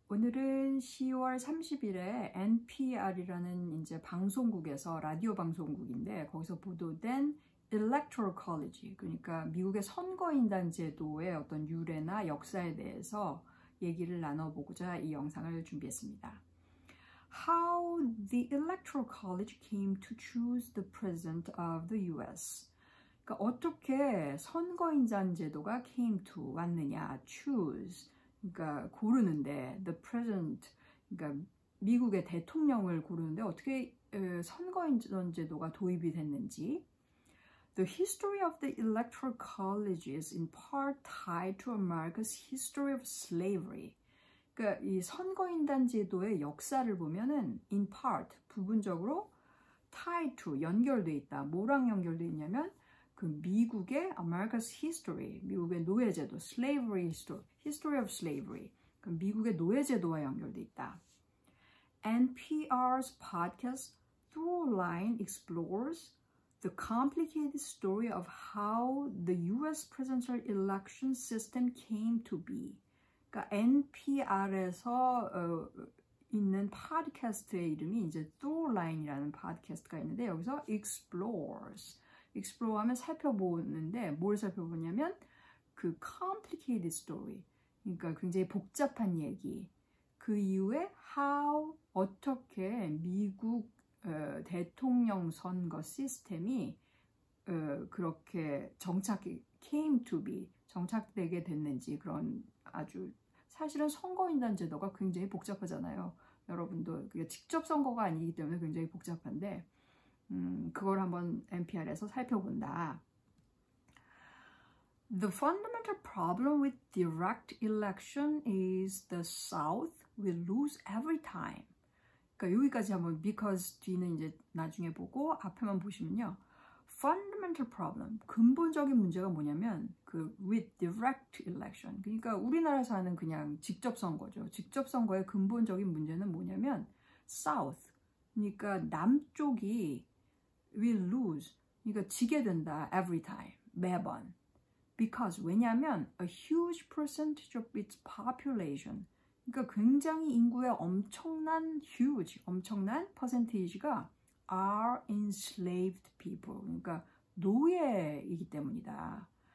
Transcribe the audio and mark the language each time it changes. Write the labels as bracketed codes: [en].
[ko] 오늘은 10월 30일에 NPR이라는 이제 방송국에서 라디오 방송국인데 거기서 보도된 Electoral College, 그러니까 미국의 선거인단 제도의 어떤 유래나 역사에 대해서 얘기를 나눠보고자 이 영상을 준비했습니다. [en] How the Electoral College came to choose the President of the US. [ko] 그러니까 어떻게 선거인단 제도가 [en] came to [ko] 왔느냐, choose. 그러니까 고르는데 [en] the president, [ko] 그러니까 미국의 대통령을 고르는데 어떻게 선거인단 제도가 도입이 됐는지. [en] The history of the electoral college is in part tied to America's history of slavery. [ko] 그러니까 이 선거인단 제도의 역사를 보면은 [en] in part, [ko] 부분적으로 [en] tied to, [ko] 연결돼 있다. 뭐랑 연결돼 있냐면 그 미국의 [en] America's history, [ko] 미국의 노예제도, [en] slavery history of slavery, [ko] 그 미국의 노예제도와 연결돼 있다. [en] NPR's podcast Throughline explores the complicated story of how the U.S. presidential election system came to be. [ko] 그러니까 NPR에서 있는 팟캐스트의 이름이 이제 Throughline이라는 팟캐스트가 있는데 여기서 explores. explore 하면 살펴보는데 뭘 살펴보냐면 그 [en] complicated story, [ko] 그러니까 굉장히 복잡한 얘기, 그 이후에 how, 어떻게 미국 대통령 선거 시스템이 그렇게 [en] came to be, [ko] 정착되게 됐는지, 그런 아주 사실은 선거인단 제도가 굉장히 복잡하잖아요. 여러분도 그게 직접 선거가 아니기 때문에 굉장히 복잡한데 그걸 한번 NPR에서 살펴본다. [en] The fundamental problem with direct election is the South will lose every time. [ko] 그러니까 여기까지 한번 because 뒤는 이제 나중에 보고 앞에만 보시면요. [en] Fundamental problem, [ko] 근본적인 문제가 뭐냐면 그 [en] with direct election. [ko] 그러니까 우리나라에서 하는 그냥 직접 선거죠. 직접 선거의 근본적인 문제는 뭐냐면 South, 그러니까 남쪽이 [en] will lose, [ko] 그러니까 지게 된다 [en] every time, [ko] 매번. [en] Because, [ko] 왜냐하면 [en] a huge percentage of its population, [ko] 그러니까 굉장히 인구의 엄청난 퍼센테이지가 [en] are enslaved people, [ko] 그러니까 노예이기 때문이다.